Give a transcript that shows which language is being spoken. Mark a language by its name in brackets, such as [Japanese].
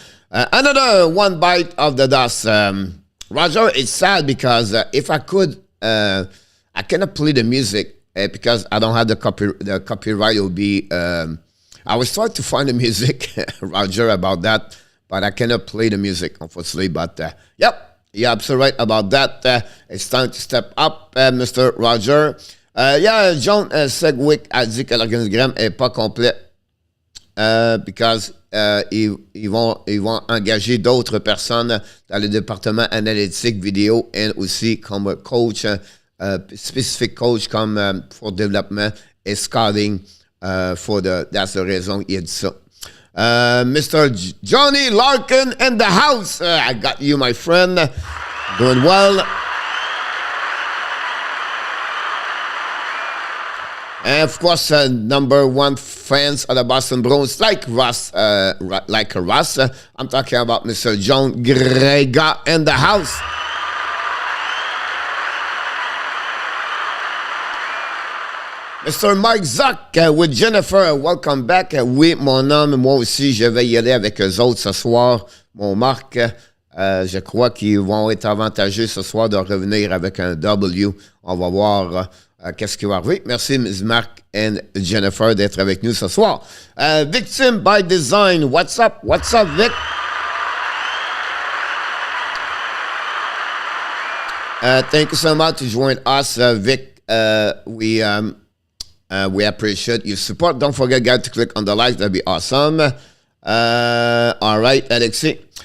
[English] Another one bite of the dust. Roger, it's sad because if I could, I cannot play the music because I don't have the copyright. Will be. I was trying to find the music, Roger, about that. But I cannot play the music, unfortunately. But, yep, you're absolutely right about that. It's time to step up, Mr. Roger. [French] John Segwick a dit que l'organigramme n'est pas complet [English] because [French] ils vont engager d'autres personnes dans le département analytique, vidéo et aussi comme coach, spécifique coach comme pour développement et scouting. [English] That's the [French] raison il a dit ça. Mr. [English] Johnny Larkin in the house. I got you, my friend. Doing well. And of course, number one fans of the Boston Bruins, like Russ. I'm talking about Mr. John Grega in the house. Mr. Mike Zuck with Jennifer, welcome back. [French] Oui, mon homme, moi aussi, je vais y aller avec eux autres ce soir. Mon Marc, je crois qu'ils vont être avantagés ce soir de revenir avec un W. On va voir qu'est-ce qui va arriver. Merci, Ms. Marc et Jennifer, d'être avec nous ce soir. [English] Victim by Design, what's up? What's up, Vic? Thank you so much to join us, Vic. We appreciate your support. Don't forget, guys, to click on the like. That'd be awesome. All right, Alexi.